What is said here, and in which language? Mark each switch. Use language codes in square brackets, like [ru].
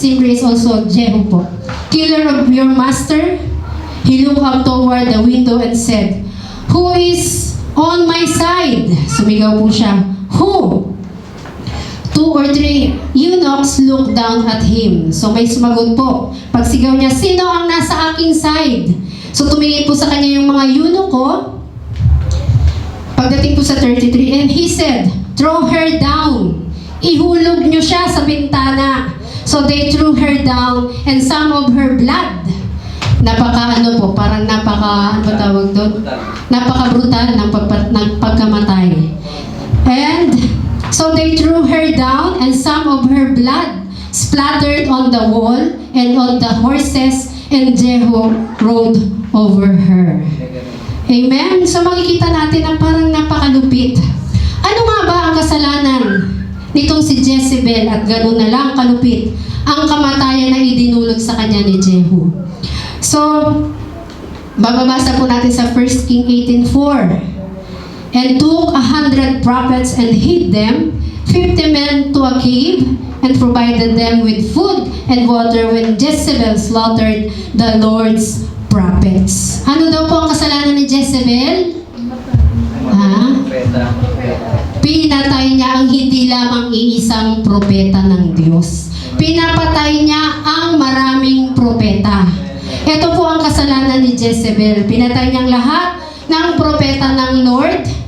[en] Zimri is also Jehu po. "Killer of your master?" He looked up toward the window and said, "Who is on my side?" [tl] Sumigaw po siya, [en] "Who?" 2 or 3 eunuchs looked down at him. [tl] So may sumagot po. Pagsigaw niya, "Sino ang nasa aking side?" So tumingin po sa kanya yung mga eunuch ko. Pagdating po sa 33, [en] and he said, "Throw her down." [tl] Ihulog niyo siya sa bintana. [en] So they threw her down, and some of her blood. [tl] Parang ano ba tawag doon? Napaka-brutal ng pagkamatay. [en] And so they threw her down, and some of her blood splattered on the wall and on the horses, and Jehu rode over her. [tl] Amen? So makikita natin na parang napakalupit. Ano nga ba ang kasalanan nitong si Jezebel at gano'n na lang kalupit ang kamatayan na idinulot sa kanya ni Jehu? So, bababasa po natin sa 1 King 18:4. [en] And took 100 prophets and hid them, 50 men to a cave, and provided them with food and water when Jezebel slaughtered the Lord's prophets. [tl] Ano daw po ang kasalanan ni Jezebel? Pinatay niya ang hindi lamang iisang propeta ng Diyos. Pinapatay niya ang maraming propeta. Ito po ang kasalanan ni Jezebel. Pinatay niyang lahat ng propeta ng Lord.